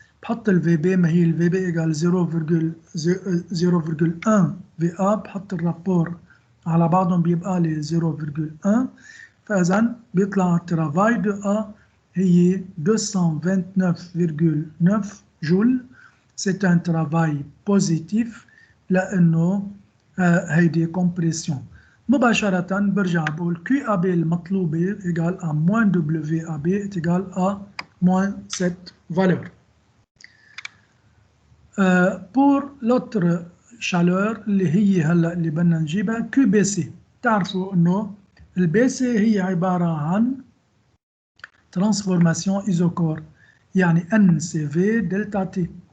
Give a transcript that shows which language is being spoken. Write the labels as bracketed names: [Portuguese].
[Arabic] بحط الفي بي، ما هي الفي بي ايجال 0,1 في ا، بحط الرابور على بعضهم بيبقى لي 0,1. فاذا بيطلع الترافاي دو ا هي 229,9 جول. [French] C'est un travail positif [Arabic] لأنه هيدي [French] compression. [Arabic] مباشرة برجع بقول [French] QAB [Arabic] المطلوبة [French] égale à moins WAB est égal à moins cette valeur. Pour l'autre chaleur [Arabic] اللي هي هلا اللي بدنا نجيبها QBC. تعرفوا انه البيسي هي عبارة عن [French] transformation isochore [Arabic] يعني NCV دلتا تي.